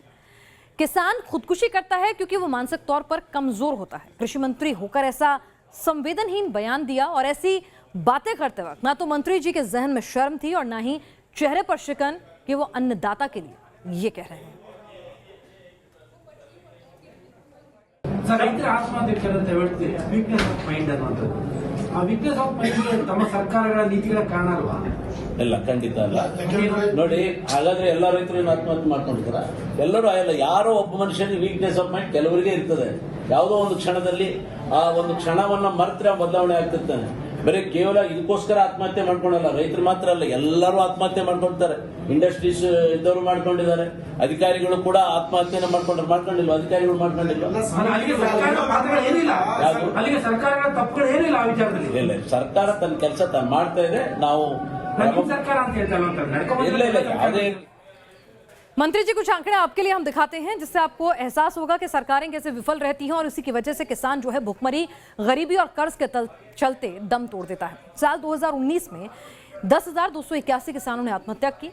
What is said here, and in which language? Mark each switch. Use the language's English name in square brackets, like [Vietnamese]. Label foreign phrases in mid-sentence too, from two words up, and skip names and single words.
[Hindi] किसान खुदकुशी करता है क्योंकि वो मानसिक तौर पर कमजोर होता है। कृषि मंत्री होकर ऐसा संवेदनहीन बयान दिया और ऐसी बातें करते वक्त ना तो मंत्री जी के जहन में शर्म थी और ना ही चेहरे पर शिकन कि वो अन्नदाता के लिए ये कह रहे हैं। [Kannada] ರೈತರ ಆತ್ಮಹತ್ಯೆ ಅಂತ ಹೇಳ್ತೀವಿ [English] weakness of mind [Kannada] ಅನ್ನೋದು. ಆ [English] weakness of mind [Kannada] ತಮ್ಮ ಸರ್ಕಾರಗಳ ನೀತಿಗಳ ಕಾರಣ ಅಲ್ವಾ? ಇಲ್ಲ, ಖಂಡಿತ ಅಲ್ಲ. ನೋಡಿ, ಹಾಗಾದ್ರೆ ಎಲ್ಲ ರೈತರು ಆತ್ಮಹತ್ಯೆ ಮಾಡ್ಕೊಂಡಿದ್ದಾರ? ಎಲ್ಲರೂ ಅಲ್ಲ, ಯಾರೋ ಒಬ್ಬ ಮನುಷ್ಯನಿಗೆ [English] weakness of mind [Kannada] ಕೆಲವರಿಗೆ ಇರ್ತದೆ. ಯಾವುದೋ ಒಂದು ಕ್ಷಣದಲ್ಲಿ ಆ ಒಂದು ಕ್ಷಣವನ್ನ ಮರೆತರೆ ಬದಲಾವಣೆ ಆಗ್ತಿರ್ತಾನೆ. ಬರೀ ಕೇವಲ ಇದಕ್ಕೋಸ್ಕರ ಆತ್ಮಹತ್ಯೆ ಮಾಡ್ಕೊಳಲ್ಲ, ರೈತರು ಮಾತ್ರ ಅಲ್ಲ, ಎಲ್ಲರೂ ಆತ್ಮಹತ್ಯೆ ಮಾಡ್ಕೊಳ್ತಾರೆ. ಇಂಡಸ್ಟ್ರೀಸ್ ಇದ್ದವರು ಮಾಡ್ಕೊಂಡಿದ್ದಾರೆ, ಅಧಿಕಾರಿಗಳು ಕೂಡ ಆತ್ಮಹತ್ಯೆನ ಮಾಡ್ಕೊಂಡಿಲ್ವ? ಅಧಿಕಾರಿಗಳು ಮಾಡ್ಕೊಂಡಿಲ್ವ? ಇಲ್ಲ, ಸರ್ಕಾರ ತನ್ನ ಕೆಲಸ ತಾನು ಮಾಡ್ತಾ ಇದೆ. ನಾವು [Hindi] मंत्री जी कुछ आंकड़े आपके लिए हम दिखाते हैं जिससे आपको एहसास होगा कि सरकारें कैसे विफल रहती हैं और इसी की वजह से किसान जो है भुखमरी, गरीबी और कर्ज के चलते दम तोड़ देता है। साल 2019 में 10,281 किसानों ने आत्महत्या की।